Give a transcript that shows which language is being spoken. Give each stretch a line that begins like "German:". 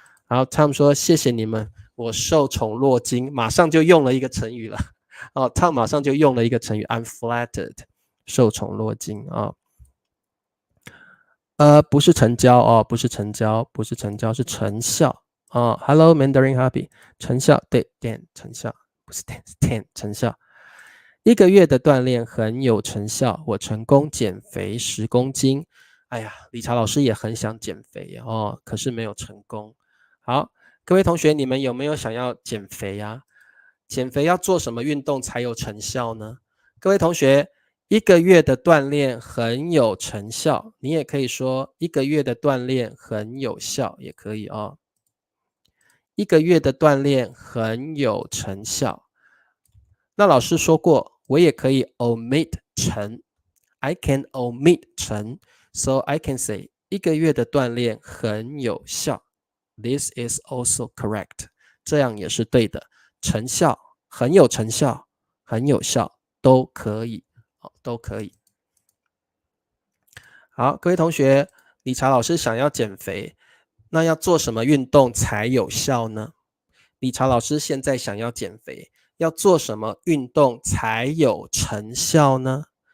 Chinese: 然后 Tom 说谢谢你们，我受宠若惊，马上就用了一个成语了。哦 ，Tom 马上就用了一个成语 ，
English: I'm flattered，
Chinese: 受宠若惊啊。不是成交哦，不是成交，不是成交，是成效哦。 Hello Mandarin Hobby， 成效对 Dan 成效，不是 Dan 成效。 1个月的锻炼很有成效，我成功减肥10公斤。哎呀，理查老师也很想减肥哦，可是没有成功。好，各位同学，你们有没有想要减肥呀？减肥要做什么运动才有成效呢？各位同学，1个月的锻炼很有成效，你也可以说1个月的锻炼很有效，也可以哦。 1个月的锻炼很有成效。那老师说过，我也可以 omit 成 ，
English: I can omit
Chinese: 成 ，
English: so I can say
Chinese: 1个月的锻炼很有效。
English: This is also correct，
Chinese: 这样也是对的。成效很有成效，很有效，都可以，都可以。好，各位同学，理查老师想要减肥，那要做什么运动才有效呢？理查老师现在想要减肥，要做什么运动才有成效呢？